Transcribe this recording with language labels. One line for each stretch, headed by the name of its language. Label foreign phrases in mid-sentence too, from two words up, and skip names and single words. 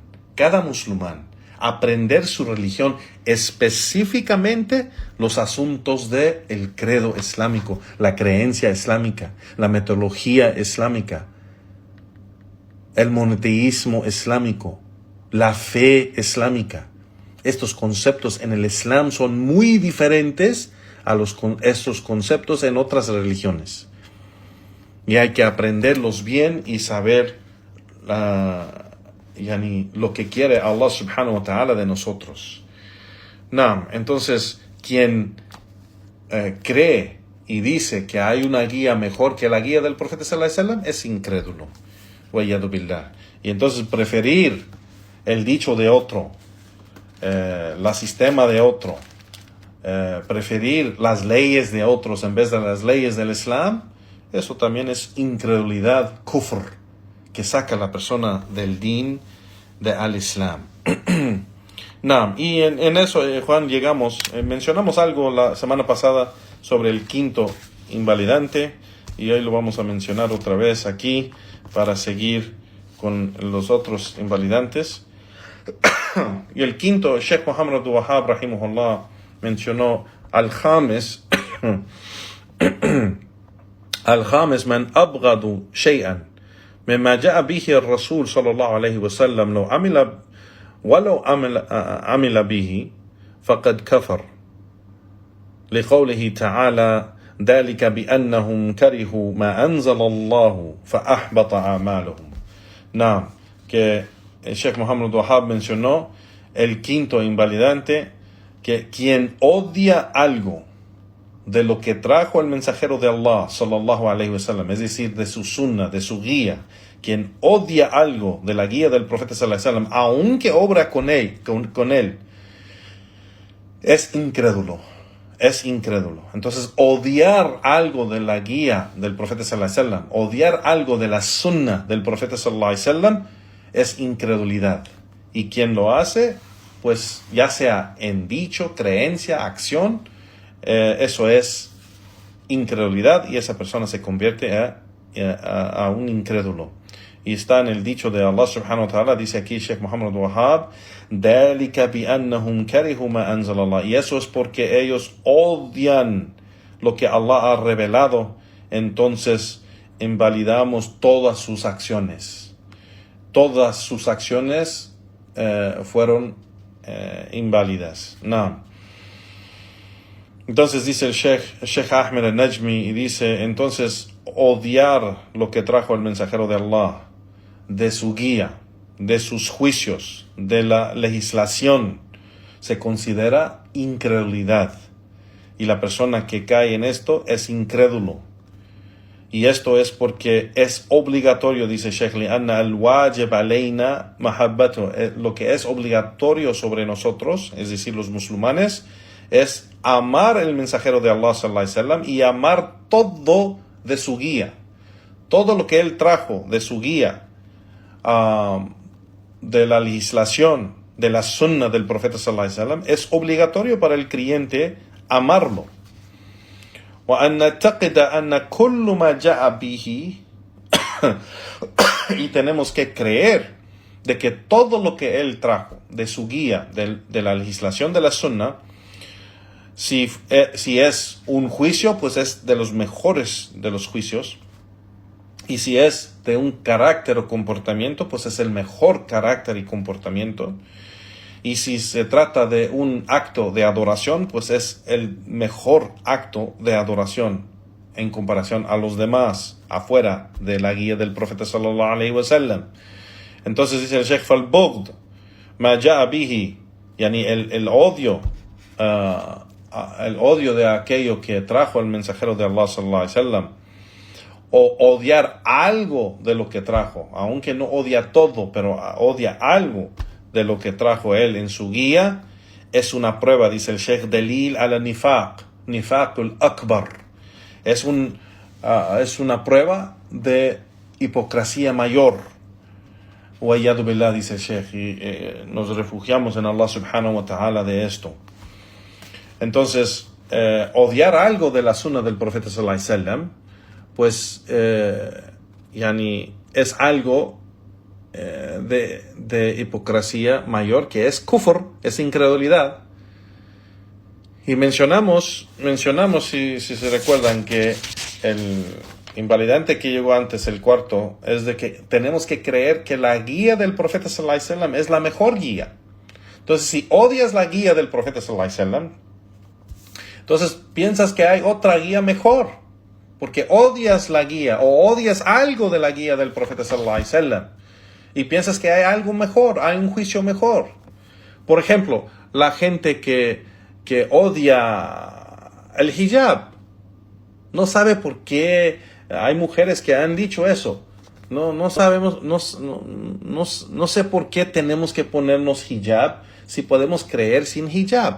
Spanish: Aprender su religión, específicamente los asuntos del credo islámico, la creencia islámica, la metodología islámica, el monoteísmo islámico, la fe islámica. Estos conceptos en el Islam son muy diferentes a estos conceptos en otras religiones. Y hay que aprenderlos bien y saber lo que quiere Allah
Arabic: سبحانه وتعالى
Spanish: de nosotros. Entonces, quien cree y dice que hay una guía mejor que la guía del profeta
Arabic: صلى الله عليه وسلم
Spanish: es incrédulo.
Arabic: والعياذ بالله.
Spanish: Y entonces preferir el dicho de otro, el sistema de otro, preferir las leyes de otros en vez de las leyes del Islam, eso también es incredulidad, kufr, que saca a la persona del
Arabic: دين الإسلام.
Spanish: Y en eso, Juan, mencionamos algo la semana pasada sobre el quinto invalidante, y hoy lo vamos a mencionar otra vez aquí para seguir con los otros invalidantes. Y el quinto,
Arabic: Sheikh Muhammad Abdul Wahhab rahimahullah mencionó الخامس من أبغض شيئا مما جاء به الرسول صلى الله عليه وسلم ولو عمل به فقد كفر لقوله تعالى ذلك بأنهم كرهوا ما أنزل الله فأحبط أعمالهم.
Spanish: Que el Sheikh Muhammad Wahhab mencionó el quinto invalidante, que quien odia algo de lo que trajo el mensajero de Allah
Arabic: صلى الله عليه وسلم,
Spanish: es decir, de su sunnah, de su guía, quien odia algo de la guía del profeta
Arabic: صلى الله عليه وسلم,
Spanish: aunque obra con él, es incrédulo. Entonces, odiar algo de la guía del profeta
Arabic: صلى الله عليه وسلم,
Spanish: odiar algo de la sunnah del profeta
Arabic: صلى الله عليه وسلم,
Spanish: es incredulidad. Y quien lo hace, pues ya sea en dicho, creencia, acción, eso es incredulidad, y esa persona se convierte a un incrédulo. Y está en el dicho de Allah
Arabic: سبحانه وتعالى,
Spanish: dice aquí
Arabic: Sheikh Muhammad Wahhab, ذَلِكَ بِأَنَّهُمْ كَرِهُوا مَا أَنزَلَ اللَّهُ.
Spanish: Y eso es porque ellos odian lo que Allah ha revelado. Entonces invalidamos todas sus acciones. Todas sus acciones fueron inválidas. Entonces dice el Sheikh Ahmed al-Najmi, y dice, entonces odiar lo que trajo el mensajero de Allah, de su guía, de sus juicios, de la legislación, se considera incredulidad. Y la persona que cae en esto es incrédulo. Y esto es porque es obligatorio, dice Sheikh
Arabic: لأن الواجب علينا محبة.
Spanish: Lo que es obligatorio sobre nosotros, es decir, los musulmanes, es amar el mensajero de Allah
Arabic: صلى الله عليه وسلم
Spanish: y amar todo de su guía. Todo lo que él trajo de su guía, de la legislación, de la sunnah del profeta
Arabic: صلى الله عليه وسلم,
Spanish: es obligatorio para el creyente amarlo.
Arabic: وأن نعتقد أن كل ما جاء به
Spanish: y tenemos que creer de que todo lo que él trajo de su guía, de la legislación de la sunnah, si es un juicio, pues es de los mejores de los juicios, y si es de un carácter o comportamiento, pues es el mejor carácter y comportamiento. Y si se trata de un acto de adoración, pues es el mejor acto de adoración en comparación a los demás, afuera de la guía del profeta
Arabic: صلى الله عليه وسلم.
Spanish: Entonces dice el Sheikh Falbogd,
Arabic: ما جاء به,
Spanish: yani el odio de aquello que trajo el mensajero de Allah
Arabic: صلى الله عليه وسلم,
Spanish: o odiar algo de lo que trajo, aunque no odia todo, pero odia algo de lo que trajo él en su guía, es una prueba, dice el Sheikh,
Arabic: دليل على نفاق، النفاق الأكبر.
Spanish: Es una prueba de hipocresía mayor.
Arabic: والعياذ بالله,
Spanish: dice el Sheikh, y nos refugiamos en Allah
Arabic: سبحانه وتعالى
Spanish: de esto. Entonces, odiar algo de la sunna del profeta
Arabic: صلى الله عليه وسلم,
Spanish: pues es algo de hipocresía mayor, que es kufr, es incredulidad. Y mencionamos si se recuerdan, que el invalidante que llegó antes, el cuarto, es de que tenemos que creer que la guía del profeta
Arabic: صلى الله عليه وسلم
Spanish: es la mejor guía. Entonces, si odias la guía del profeta
Arabic: صلى الله عليه وسلم,
Spanish: entonces piensas que hay otra guía mejor, porque odias la guía o odias algo de la guía del profeta
Arabic: صلى الله عليه وسلم
Spanish: y piensas que hay algo mejor, hay un juicio mejor. Por ejemplo, la gente que odia el hijab no sabe por qué. Hay mujeres que han dicho eso. No sabemos, no sé por qué tenemos que ponernos hijab si podemos creer sin hijab.